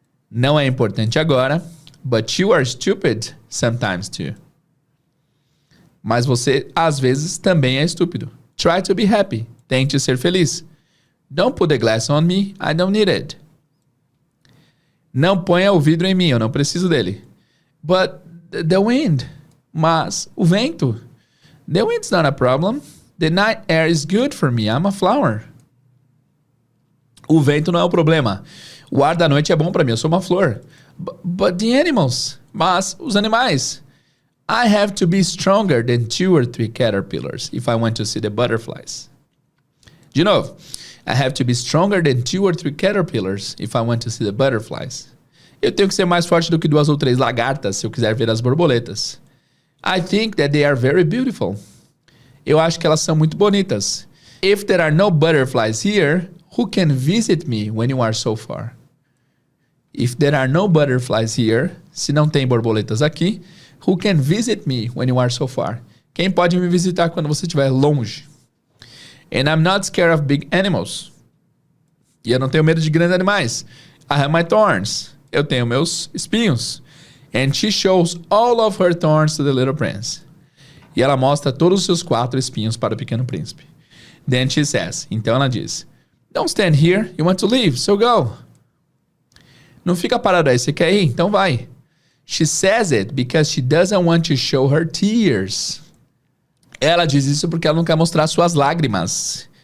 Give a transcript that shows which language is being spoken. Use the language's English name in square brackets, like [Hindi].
[Portuguese] Não é importante agora, [English] but you are stupid sometimes too. [Portuguese] Mas você, às vezes, também é estúpido. [English] Try to be happy. [Portuguese] Tente ser feliz. [English] Don't put the glass on me, I don't need it. [Portuguese] Não ponha o vidro em mim, eu não preciso dele. [English] But the wind. [Portuguese] Mas o vento. [English] The wind's not a problem. The night air is good for me, I'm a flower. [Portuguese] O vento não é o problema. O ar da noite é bom para mim, eu sou uma flor. [English] But the animals. [Portuguese] Mas os animais. [English] I have to be stronger than 2 or 3 caterpillars if I want to see the butterflies. De novo. I have to be stronger than 2 or 3 caterpillars if I want to see the butterflies. [Portuguese] Eu tenho que ser mais forte do que 2 ou 3 lagartas se eu quiser ver as borboletas. [English] I think that they are very beautiful. [Portuguese] Eu acho que elas são muito bonitas. [English] If there are no butterflies here, who can visit me when you are so far? If there are no butterflies here, [Portuguese] se não tem borboletas aqui, [English] who can visit me when you are so far? [Portuguese] Quem pode me visitar quando você estiver longe? [English] And I'm not scared of big animals. [Portuguese] E eu não tenho medo de grandes animais. [English] I have my thorns. [Portuguese] Eu tenho meus espinhos. [English] And she shows all of her thorns to the little prince. [Portuguese] E ela mostra todos os seus 4 espinhos para o pequeno príncipe. [English] Then she says, [Portuguese] então ela diz, [English] don't stand here, you want to leave, so go. [Portuguese] Não fica parado aí, você quer ir? Então vai. [English] She says it because she doesn't want to show her tears. [Portuguese] Ela diz isso porque ela não quer mostrar suas lágrimas.